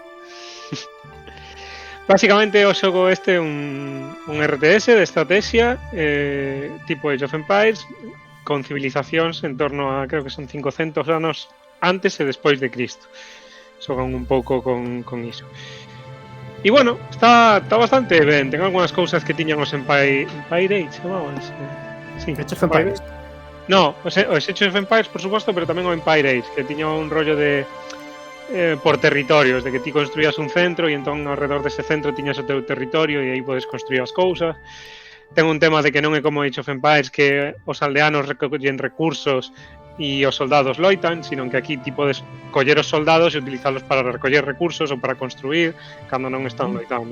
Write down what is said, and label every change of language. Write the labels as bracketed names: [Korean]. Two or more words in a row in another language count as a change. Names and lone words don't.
[Galician] Basicamente o xogo este é un RTS de estrategia tipo Age of Empires con civilizacións en torno a, creo que son 500 anos antes e despois de Cristo. Xogan un pouco con iso. E bueno, está bastante ben. Ten algunhas cousas que tiñan os Empire Age, chamabanse. Sí, Age of Empires. No, os Age of Empires, por suposto, pero tamén o Empire Age, que tiña un rollo de por territorios, de que ti construías un centro e entón ao redor dese centro tiñas o teu territorio e aí podes construir as cousas. Ten un tema de que non é como Age of Empires que os aldeanos recollen recursos e os soldados loitan, sino que aquí ti podes coller os soldados e utilizalos para recoller recursos ou para construir cando non están loitando.